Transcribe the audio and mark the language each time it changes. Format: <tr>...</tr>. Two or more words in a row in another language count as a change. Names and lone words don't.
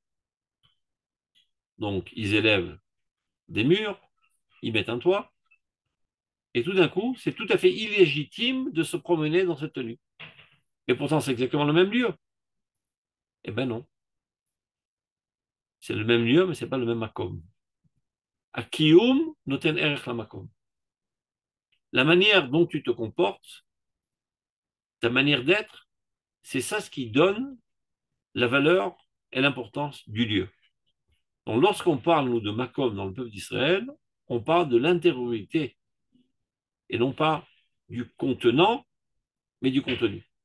<fr>Donc, ils élèvent des murs, ils mettent un toit, et tout d'un coup, c'est tout à fait illégitime de se promener dans cette tenue. Et pourtant, c'est exactement le même lieu. Eh ben non. C'est le même lieu, mais ce n'est pas le même makom.</fr> <he>הקיום נותן ערך למקום.</he> <fr>La manière dont tu te comportes, ta manière d'être, c'est ça ce qui donne la valeur et l'importance du lieu. Donc, lorsqu'on parle, nous, de makom dans le peuple d'Israël, on parle de l'intériorité et non pas du contenant, mais du contenu.</fr>